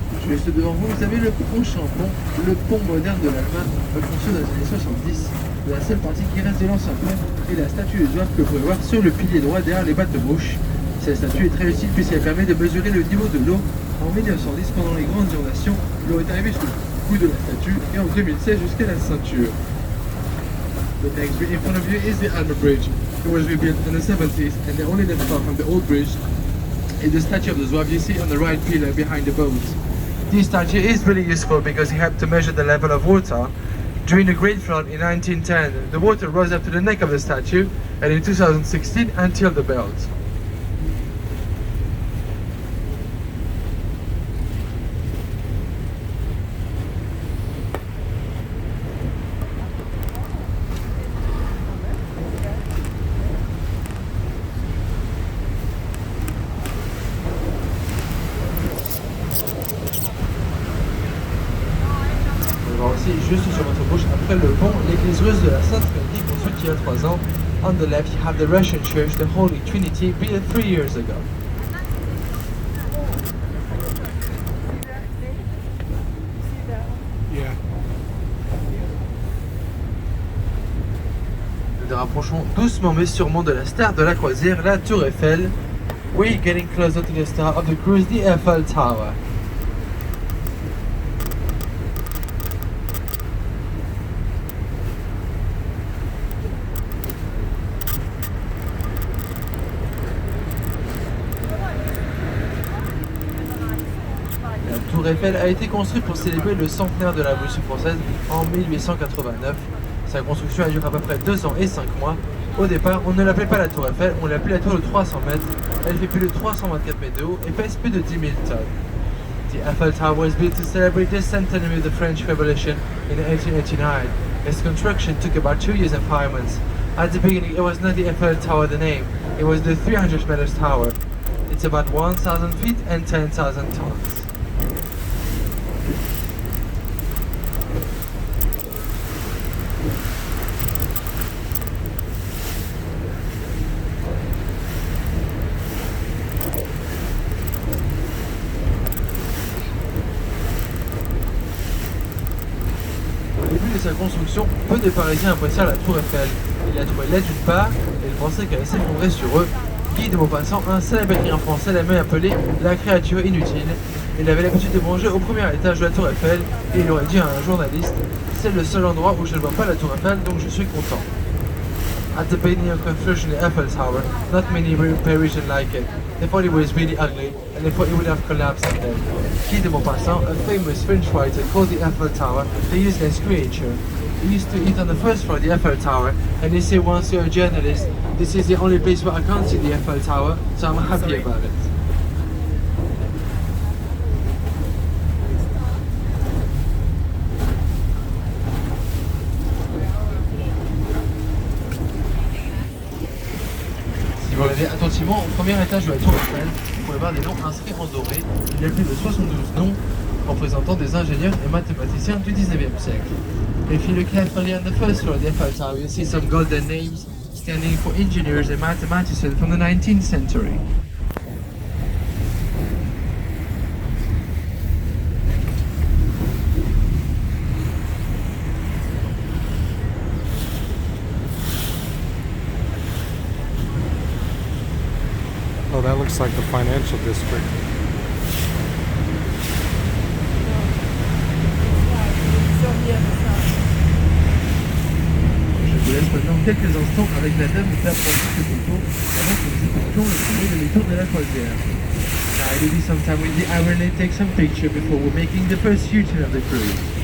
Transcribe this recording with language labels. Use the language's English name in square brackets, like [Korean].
[French] Juste devant vous, vous avez le prochain pont, le pont moderne de l'Allemagne, construit dans les années 70. La seule partie qui reste de l'ancien pont est la statue de Zouave que vous pouvez voir sur le pilier droit derrière les bateaux gauche. Cette statue est très utile puisqu'elle permet de mesurer le niveau de l'eau. En 1910, pendant les grandes inondations, l'eau est arrivée jusqu'au cou de la statue et en 2016 jusqu'à la ceinture. [English] The next bridge in front of you is the Alma Bridge. It was rebuilt in the 70s and the only left part from the old bridge is the statue of the Zouave you see on the right pillar behind the boat. This statue is really useful because it helped to measure the level of water. During the Great Flood in 1910, the water rose up to the neck of the statue, and in 2016 until the belt. [French] Aussi, juste sur votre gauche, après le pont, l'église russe de la Sainte Trinité construite il y a 3 ans. [English] On the left, you have the Russian Church, the Holy Trinity, built 3 years ago. Yeah. [French] Nous nous rapprochons doucement mais sûrement de la star de la croisière, la Tour Eiffel. [English] We're getting closer to the star of the cruise, the Eiffel Tower. [French] tour Eiffel a été construite pour célébrer le centenaire de la Révolution française en 1889. Sa construction a duré à peu près 2 ans et 5 mois. Au départ, on ne l'appelait pas la tour Eiffel, on l'appelait la tour de 300 mètres. Elle fait plus de 324 mètres de haut et pèse plus de 10 000 tonnes. [English] The Eiffel Tower was built to celebrate the centenary of the French Revolution in 1889. Its construction took about 2 years and 5 months. At the beginning, it was not the Eiffel Tower the name, it was the 300 meters tower. It's about 1,000 feet and 10,000 tons. [French] Au début de sa construction, peu de Parisiens apprécièrent la tour Eiffel. Ils la trouvaient laide d'une part, et ils pensaient qu'elle allait s'effondrer sur eux. Guy de Maupassant, un célèbre écrivain français, l'aimait appeler la créature inutile. Il avait l'habitude de manger au premier étage de la tour Eiffel, et il aurait dit à un journaliste: c'est le seul endroit où je ne vois pas la tour Eiffel, donc je suis content. [English] At the beginning of construction of the Eiffel Tower, not many Parisians like it. They thought it was really ugly, and they thought it would have collapsed someday. Guy de Maupassant, a famous French writer, called the Eiffel Tower the useless creature. He used to eat on the first floor of the Eiffel Tower, and he said, once you're a journalist, this is the only place where I can't see the Eiffel Tower, so I'm happy about it. [French] Si vous regardez attentivement au premier étage de la tour Eiffel, vous pouvez voir des noms inscrits en doré. Il y a plus de 72 noms représentant des ingénieurs et mathématiciens du 19e siècle. [English] If you look carefully on the first floor of the Eiffel Tower, you'll see some golden names standing for engineers and mathematicians from the 19th century. Oh, that looks like the financial district. [French] Je vous laisse maintenant quelques instants avec la dame faire prendre quelques photos avant que nous effectuions le premier demi-tour de la croisière. [English] Now I will be some time with the hourly take some picture before we're making the first U-turn of the cruise.